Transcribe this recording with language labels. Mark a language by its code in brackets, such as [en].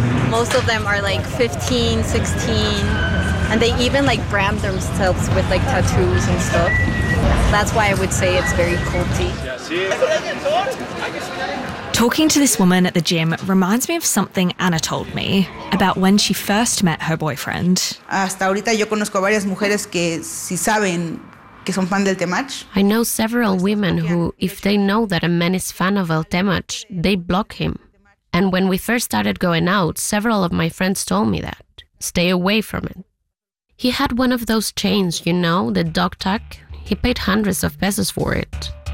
[en] Most of them are like 15, 16, and they even like brand themselves with like tattoos and stuff. That's why I would say it's very culty. Talking to this woman at the gym reminds me of something Anna told me about when she first met her boyfriend. [es] Hasta ahorita yo conozco varias mujeres que si saben que son fan del Temach. [en] I know several women who, if they know that a man is fan of El Temach, they block him. And when we first started going out, several of my friends told me that. Stay away from it. He had one of those chains, you know, the dog tag. He paid hundreds of pesos for it.